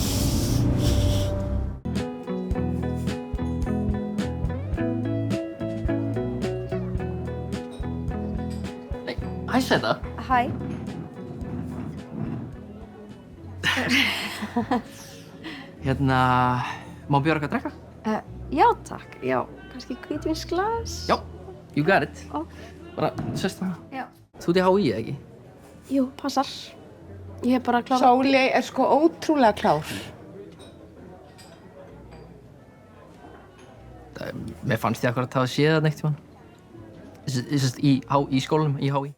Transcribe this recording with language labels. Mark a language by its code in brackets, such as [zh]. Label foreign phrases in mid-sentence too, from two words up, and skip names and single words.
[is] Hæ, Sæta. Hæ. Má bjóða eitthvað að drekka? Já, takk. Já, kannski hvítvínsglas? Já, [en] you got it. [is] Ó. Bara, sest það. Já. Þú ert í HÍ, ekki? Jú, passar. Ég hef bara klárað... Sóley er sko ótrúlega klár. Mér fannst ég akkurat að hafa séð það neitt, í skólanum, í HÍ.